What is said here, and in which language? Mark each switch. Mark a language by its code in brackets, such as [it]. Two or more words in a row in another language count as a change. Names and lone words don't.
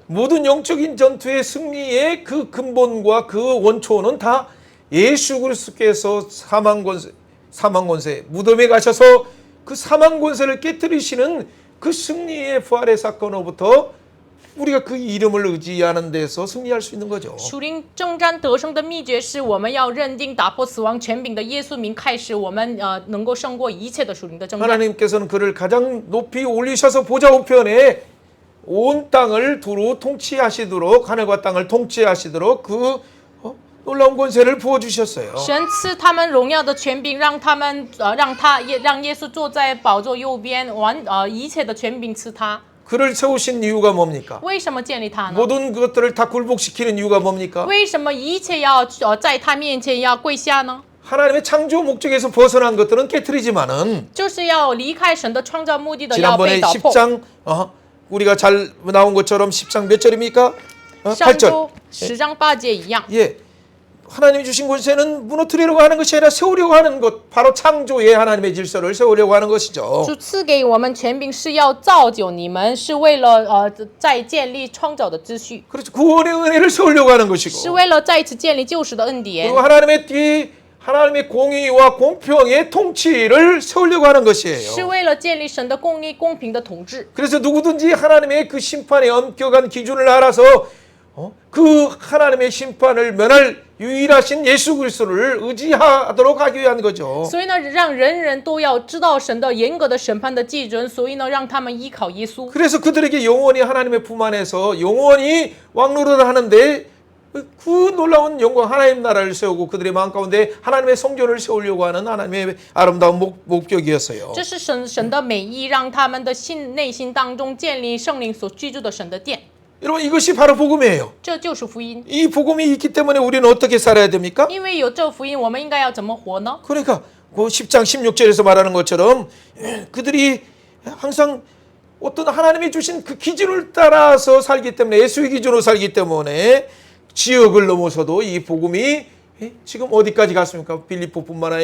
[ko] 모든 영적인 전투의 승리의 그 근본과 그 원초는 다 예수 그리스도께서 사망 권세 무덤에 가셔서 그 사망 권세를 깨뜨리시는 그 승리의 부활의 사건으로부터 우리가 그 이름을 의지하는 데서 승리할 수 있는 거죠. [zh] 属灵征战得胜的秘诀是我们要认定打破死亡权柄的耶稣名开始，我们能够胜过一切的属灵的征战。 [ko] 하나님께서는 그를 가장 높이 올리셔서 보좌 우편에 온 땅을 두루 통치하시도록 하늘과 땅을 통치하시도록 그 놀라운 권세를 부어 주셨어요. [zh] 神赐他们荣耀的权柄，让耶稣坐在宝座右边，一切的权柄赐他。 [ko] 그를 세우신 이유가 뭡니까? [zh] 为什么建立他呢？ [ko] 모든 것들을 다 굴복시키는 이유가 뭡니까? [zh] 为什么一切要在他面前要跪下呢？ [ko] 하나님의 창조 목적에서 벗어난 것들은 깨트리지만은 [zh] 就是要离开神的创造目的的要 [ko] 지난번에 [zh] 被打破。 [ko] 10장 우리가 잘 나온 것처럼 10장 몇 절입니까? [zh] 上 [ko] 8절. [zh] 周10章8节一样。 [ko] 예. 하나님이 주신 권세는 무너뜨리려고 하는 것이 아니라 세우려고 하는 것, 바로 창조의 하나님의 질서를 세우려고 하는 것이죠. [zh] 主赐给我们权柄是要造就你们，是为了再建立创造的秩序， [ko] 그렇죠. 구원의 은혜를 세우려고 하는 [zh] 是 [ko] 것이고. [zh] 为了再次建立救赎的恩典， [ko] 그리고 하나님의 공의와 공평의 통치를 세우려고 하는 [zh] 是 [ko] 것이에요. [zh] 为了建立神的公义、公平的统治。 [ko] 그래서 누구든지 하나님의 그 심판의 엄격한 기준을 알아서 그 하나님의 심판을 면할 유일하신 예수 그리스도를 의지하도록 하기 위한 거죠. [zh] 所以呢，让人人都要知道神的严格的审判的基准，所以呢，让他们依靠耶稣。 [ko] 그래서 그들에게 영원히 하나님의 품 안에서 영원히 왕노릇을 하는데 그 놀라운 영광 하나님 나라를 세우고 그들의 마음 가운데 하나님의 성전을 세우려고 하는 하나님의 아름다운 목적이었어요. [zh] 这是神的美意，让他们的内心当中建立圣灵所居住的神的殿。 [ko] 여러분 이것이 바로 복음이에요. [zh] 这就是福音。 [ko] 이 복음이 있기 때문에 우리는 어떻게 살아야 됩니까? [zh] 因为有这福音，我们应该要怎么活呢？ [ko] 그러니까 그 10장 16절에서 말하는 것처럼 그들이 항상 어떤 하나님이 주신 그 기준을 따라서 살기 때문에 예수의 기준으로 살기 때문에 지역을 넘어서도 이 복음이 지금 어디까지 갔습니까?